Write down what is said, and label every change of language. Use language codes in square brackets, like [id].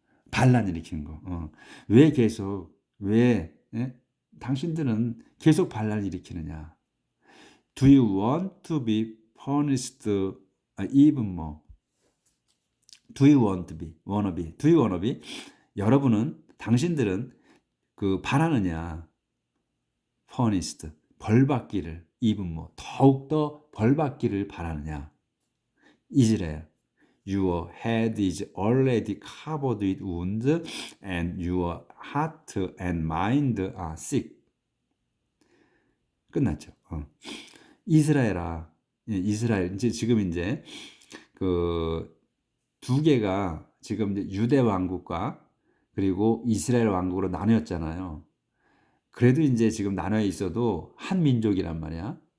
[ko] 반란 일으키는 거. 왜 당신들은 계속 반란 일으키느냐? [en] Do you want to be punished even more? Do you want to be? Wanna be? Do you wanna be? [ko] 당신들은 바라느냐? [en] punished, [ko] 벌받기를, [en] even more, [ko] 더욱더 벌받기를 바라느냐? [en] 이스라엘, your head is already covered with wounds and your heart and mind are sick. [ko] 끝났죠. 이스라엘 지금 이제 두 개가 지금 이제 유대 왕국과 그리고 이스라엘 왕국으로 나뉘었잖아요. 그래도 이제 지금 나눠 있어도 한 민족이란 말이야.